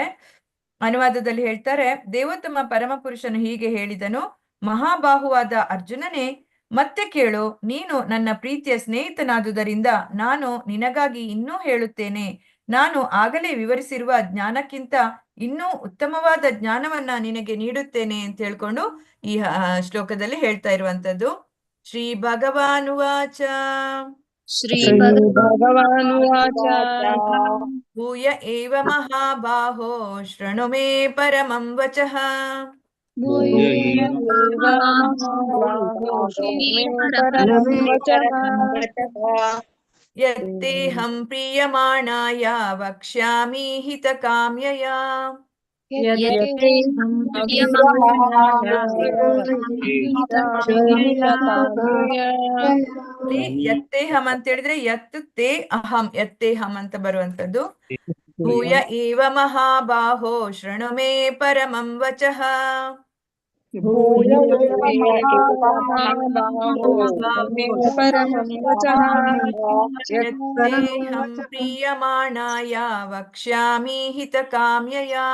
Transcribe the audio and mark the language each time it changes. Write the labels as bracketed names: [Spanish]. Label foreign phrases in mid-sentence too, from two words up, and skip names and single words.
[Kannada] ಅನುವಾದದಲ್ಲಿ ಹೇಳ್ತಾರೆ, ದೇವೋತ್ತಮ ಪರಮಪುರುಷನು ಹೀಗೆ ಹೇಳಿದನು, ಮಹಾಬಾಹುವಾದ ಅರ್ಜುನನೇ, ಮತ್ತೆ ಕೇಳು, ನೀನು ನನ್ನ ಪ್ರೀತಿಯ ಸ್ನೇಹಿತನಾದುದರಿಂದ ನಾನು ನಿನಗಾಗಿ ಇನ್ನೂ ಹೇಳುತ್ತೇನೆ. ನಾನು ಆಗಲೇ ವಿವರಿಸಿರುವ ಜ್ಞಾನಕ್ಕಿಂತ ಇನ್ನೂ ಉತ್ತಮವಾದ ಜ್ಞಾನವನ್ನ ನಿನಗೆ ನೀಡುತ್ತೇನೆ ಅಂತ ಹೇಳ್ಕೊಂಡು ಈ ಶ್ಲೋಕದಲ್ಲಿ ಹೇಳ್ತಾ ಇರುವಂತದ್ದು. [Sanskrit] श्री भगवानुवाच भूय एव महाबाहो शृणु मे परमं वचः यत्तेहं प्रीयमाणाय वक्ष्यामि हितकाम्यय. [Kannada] ಯತ್ತೇಹಂ ಅಂತ ಹೇಳಿದ್ರೆ [Sanskrit] यत् ते अहं, [Kannada] ಯತ್ತೇಹಂ ಅಂತ ಬರುವಂತದ್ದು. [Sanskrit] भूय एव महाबाहो शृणु मे परमं वचः यत्तेहं प्रीयमाणाय वक्ष्यामि हितकाम्यय.